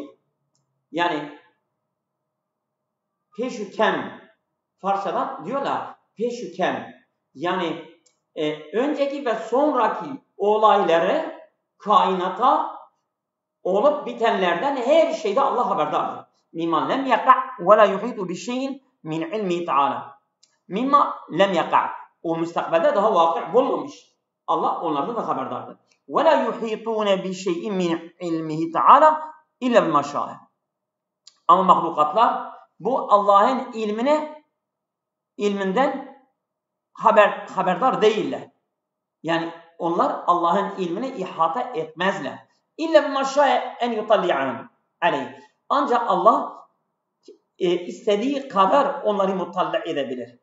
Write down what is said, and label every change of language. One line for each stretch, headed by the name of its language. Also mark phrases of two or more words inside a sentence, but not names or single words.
Turkish: Yani peşükem Farsçadan diyorlar peşükem yani önceki ve sonraki olayları kainata olup bitenlerden her şeyde Allah haberdardır.
Arabic: مما لم يقع ولا يحيط بشيء من علم تعالى. مما لم يقع'
Turkish: o müstakbelde daha vakı bulmamış. Allah onlardan da haberdardır.
Arabic: ولا يحيطون بشيء من علمه تعالى إلا بما شاء.
Turkish: Ama mahlukatlar bu Allah'ın ilminden haberdar değiller. Yani onlar Allah'ın ilmine ihata etmezler.
Arabic: إلا بما شاء أن يطلع عليه.
Turkish: Ancak Allah istediği kadar onları mutalli edebilir.